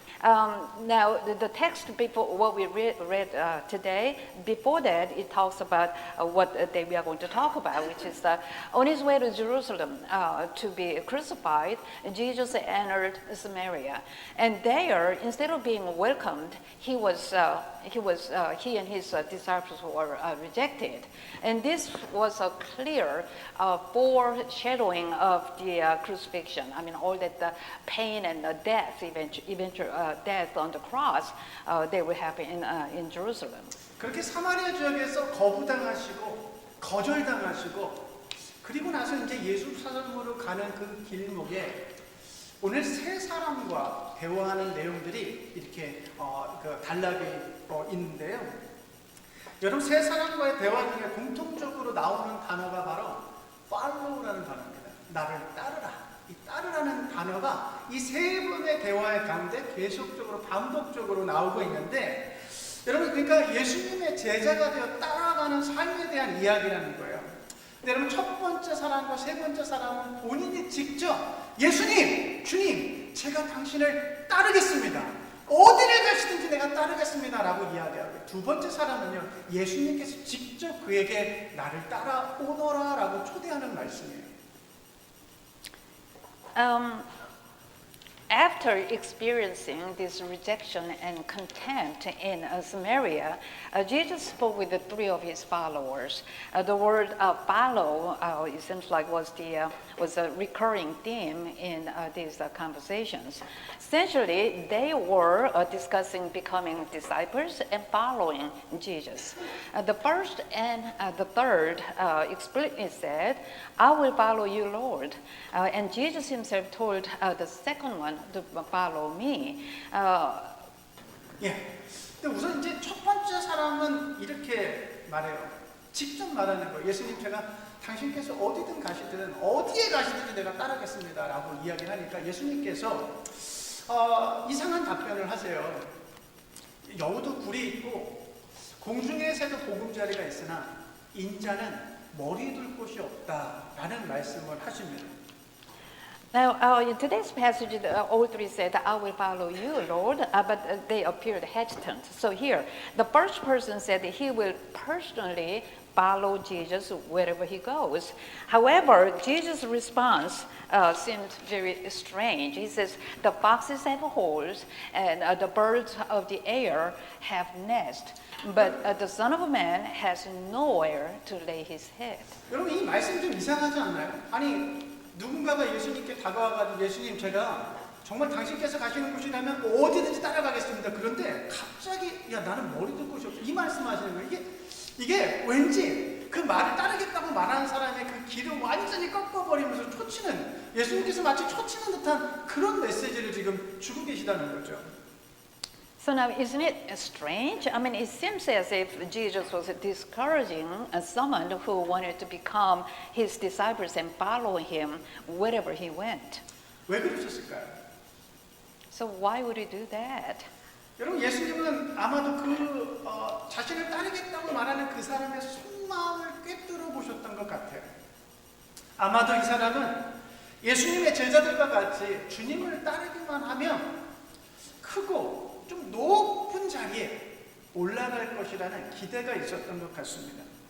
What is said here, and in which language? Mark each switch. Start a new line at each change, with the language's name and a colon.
English: Now, the text before what we read today, before that, it talks about what we are going to talk about, which is on his way to Jerusalem to be crucified, Jesus entered Samaria, and there, instead of being welcomed, he and his disciples were rejected, and this was a clear foreshadowing of the crucifixion. I mean, all that pain and death, eventual death on the cross, they will happen in Jerusalem.
Korean: 그렇게 사마리아 지역에서 거부당하시고 거절당하시고 그리고 나서 이제 예루살렘으로 가는 그 길목에 오늘 세 사람과 대화하는 내용들이 이렇게 단락에 있는데요. 여러분, 세 사람과의 대화 중에 공통적으로 나오는 단어가 바로 follow라는 단어입니다. 나를 따르라. 이 따르라 따라라는 단어가 이 세 분의 대화의 가운데 계속적으로 반복적으로 나오고 있는데 여러분 그러니까 예수님의 제자가 되어 따라가는 삶에 대한 이야기라는 거예요. 근데 여러분 첫 번째 사람과 세 번째 사람은 본인이 직접 예수님, 주님, 제가 당신을 따르겠습니다. 어디를 가시든지 내가 따르겠습니다 라고 이야기하고 두 번째 사람은요 예수님께서 직접 그에게 나를 따라오너라 라고 초대하는 말씀이에요.
English: After experiencing this rejection and contempt in Samaria, Jesus spoke with the three of his followers. The word follow, it seems like was a recurring theme in these conversations. Essentially, they were discussing becoming disciples and following Jesus. The first and the third explicitly said, "I will follow you, Lord." And Jesus himself told the second one to follow me.
Korean: 예. 근데 우선 이제 첫 번째 사람은 이렇게 말해요. 직접 말하는 거예요. 예수님 제가 당신께서 어디든 가시든 어디에 가시든지 내가 따르겠습니다 라고 이야기를 하니까 예수님께서 이상한 답변을 하세요. 여우도 굴이 있고 공중의 새도 보금자리가 있으나 인자는 머리 둘 곳이 없다라는 말씀을 하십니다.
English: Now, in today's passage, all three said, "I will follow you, Lord," but they appeared hesitant. So here, the first person said that he will personally follow Jesus wherever he goes. However, Jesus' response seemed very strange. He says, "The foxes have holes, and the birds of the air have nests, but the Son of Man has nowhere to lay his head."
Korean: 여러분 이 말씀 좀 이상하지 않나요? 아니 누군가가 예수님께 다가와가지고 예수님 제가 정말 당신께서 가시는 곳이라면 어디든지 따라가겠습니다. 그런데 갑자기 야 나는 머리 둘 곳이 없어 이 말씀하시는 거예요. 이게 왠지 그 말을 따르겠다고 말하는 사람의 그 길을 완전히 꺾어버리면서 초치는 예수님께서 마치 초치는 듯한 그런 메시지를 지금 주고 계시다는 거죠.
English: So now, isn't it strange? I mean, it seems as if Jesus was discouraging someone who wanted to become his disciples and follow him wherever he went.
Korean: 왜 그러셨을까요?
English: So why would he do that?
Korean: 여러분 예수님은 아마도 그 자신을 따르겠다고 말하는 그 사람의 속마음을 꿰뚫어 보셨던 것 같아요. 아마도 이 사람은 예수님의 제자들과 같이 주님을 따르기만 하면 크고 좀 높은 자리에 올라갈 것이라는 기대가 있었던 것 같습니다.